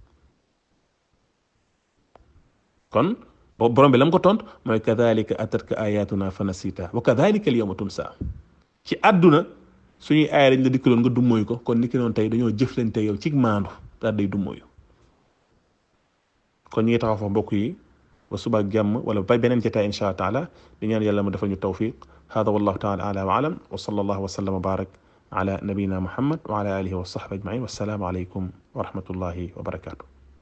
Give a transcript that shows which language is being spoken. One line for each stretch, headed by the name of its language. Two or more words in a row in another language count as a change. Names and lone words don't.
Wolof: kon borom bi lam ko tont mooy
Arabic: كذلك أتتك آياتنا فنسيتها وكذلك اليوم تنسى
Wolof: ci àdduna suñuy aaya dañ la dikkaloon nga dummóoyu ko kon niki noonu tey dañoo jëflante yow ci maandu daal day dummóoyu kon ñi ngi taxaw fa mbokk yi ba suba ak jàmm wala ba beneen jotaay
Arabic: إن شاء الله تعالى
Wolof: di ñaan yàlla mu defal ñu
Arabic: توفيق هذا والله تعالى أعلى وأعلم وصلى الله وسلم وبارك على نبينا محمد وعلى آله وصحبه أجمعين والسلام عليكم ورحمة الله وبركاته